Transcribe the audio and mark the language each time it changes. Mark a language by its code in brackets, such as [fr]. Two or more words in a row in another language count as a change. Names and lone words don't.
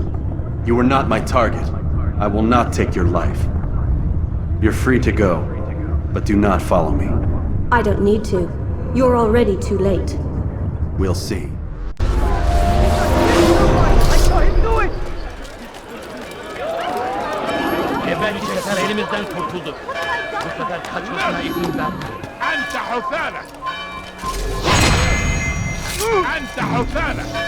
[en] You were not my target. I will not take your life. You're free to go, but do not follow me. I don't need to. You're already too late. We'll see. I saw him do it! [tr] Sefer elimizden kurtuldu. Bu sefer kaçmasına izin verme. [ar] أنت حثالة! أنت حثالة!